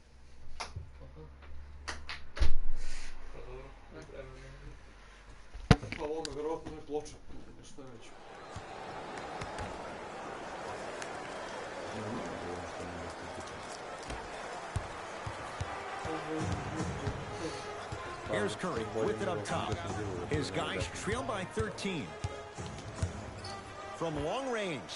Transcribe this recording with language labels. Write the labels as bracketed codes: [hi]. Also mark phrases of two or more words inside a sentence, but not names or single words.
[hr] Pa ovoga vjerojatno je ploča. Šta je već? [en] Here's Curry with it up top. His guys trail by 13. From long range.